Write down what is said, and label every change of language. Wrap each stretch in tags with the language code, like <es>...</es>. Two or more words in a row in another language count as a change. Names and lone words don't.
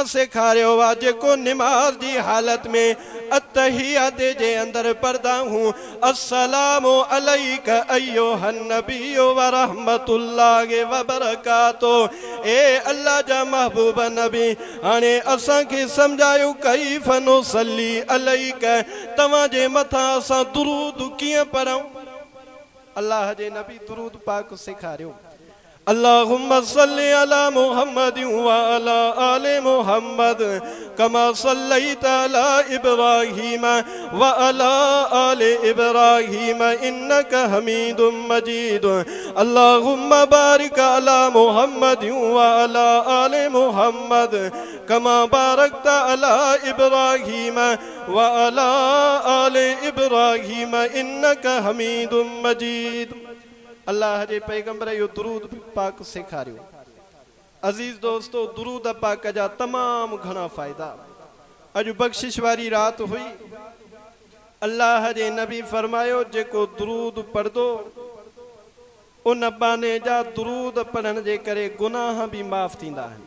<sd>सेखारियो वा जेको निमाज़ जी हालत में अत्तहियात जे अंदर पढ़दा हूं,</sd> <ar>السلام عليك أيها النبي ورحمة الله وبركاته.</ar> <sd>ए अल्लाह जा महबूब नबी, हाणे असां खे समझायो</sd> <ar>كيف نصلي عليك,</ar> <sd>तव्हां जे मथां असां दुरूद कीअं पढ़ूं। अल्लाह जे नबी दुरूद पाक सेखारियो।</sd> <ar>اللهم صل على محمد وعلى آل محمد كما صليت على إبراهيم وعلى آل إبراهيم إنك حميد مجيد. اللهم بارك على محمد وعلى آل محمد كما باركت على إبراهيم وعلى آل إبراهيم إنك حميد مجيد.</ar> <sd>अल्लाह जे पैगंबर यो दुरूद पाक सेखारियो। अजीज दोस्तों, दुरूद पाक जा तमाम घना फ़ायदा। अज बख्शिश वारी रात हुई, अल्लाह जे नबी फरमायो जेको दुरूद पढ़दो उन बाने जा दुरूद पढ़ण जे करे गुनाह भी माफ़ थींदा आहिनि।</sd>